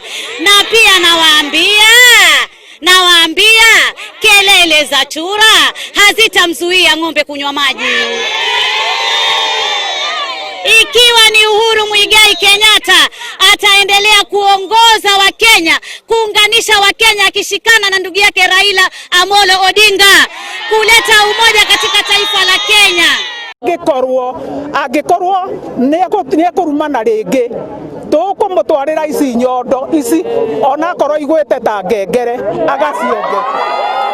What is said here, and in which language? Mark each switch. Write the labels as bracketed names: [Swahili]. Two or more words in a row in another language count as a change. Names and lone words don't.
[Swahili] Na pia nawaambia kelele za chura hazitamzuia ng'ombe kunywa maji. Ikiwa ni Uhuru Muigai Kenyatta ataendelea kuongoza Wakenya, kuunganisha Wakenya, akishikana na ndugu yake Raila Amolo Odinga, kuleta umoja katika taifa la Kenya. [Kikuyu] Agikorwo nekurumana ringi tukumutwarira ici nyondo ici ona korwo igwete ta ngengere agacienge.